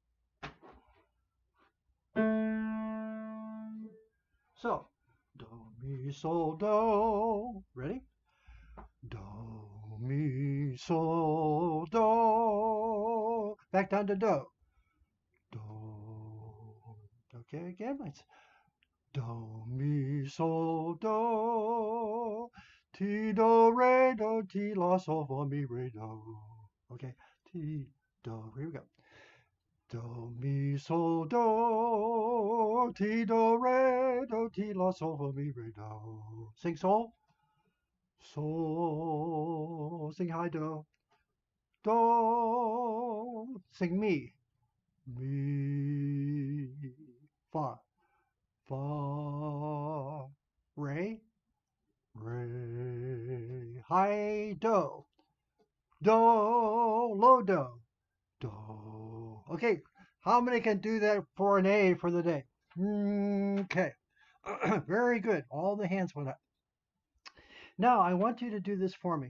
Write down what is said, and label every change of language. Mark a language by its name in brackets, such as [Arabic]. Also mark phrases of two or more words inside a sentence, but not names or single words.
[English] So, do, mi, sol, do. Ready? Do, mi, sol, do. Back down to do. Do. Okay, again. Let's do, mi, sol, do. Ti, do, re, do, ti, la, sol, fa, mi, re, do. Okay, ti, do. Here we go. Do, mi, sol, do. Ti, do, re, do, ti, la, sol, fa, mi, re, do. Sing sol. Sol. Sing high do. Do. Sing mi. Mi. Fa. Fa. Re. Re. High do. Do. Low do. Do. Okay. How many can do that for an A for the day? Okay. Very good. All the hands went up. Now I want you to do this for me.